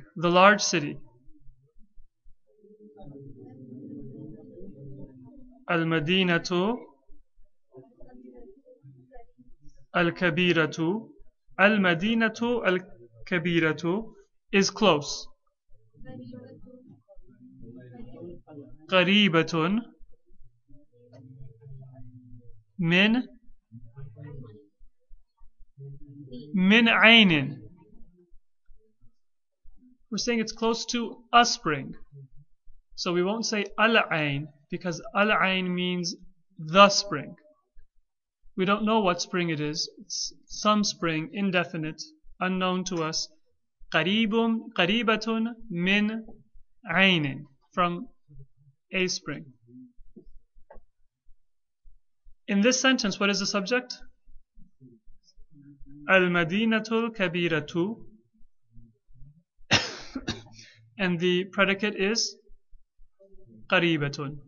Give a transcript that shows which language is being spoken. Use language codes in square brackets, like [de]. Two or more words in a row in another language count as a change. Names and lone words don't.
[en] The large city. [ar] المدينةُ الكبيرةُ. المدينةُ الكبيرةُ [en] is close. [ar] قريبةٌ من عينٍ. [en] We're saying it's close to a spring. So we won't say al-ayn, because al-ayn means the spring. We don't know what spring it is. It's some spring, indefinite, unknown to us. [ar] قريبةٌ من عينٍ, [en] from a spring. In this sentence, what is the subject? [ar] المدينةُ الكبيرةُ. [en] And the predicate is Qaribatun.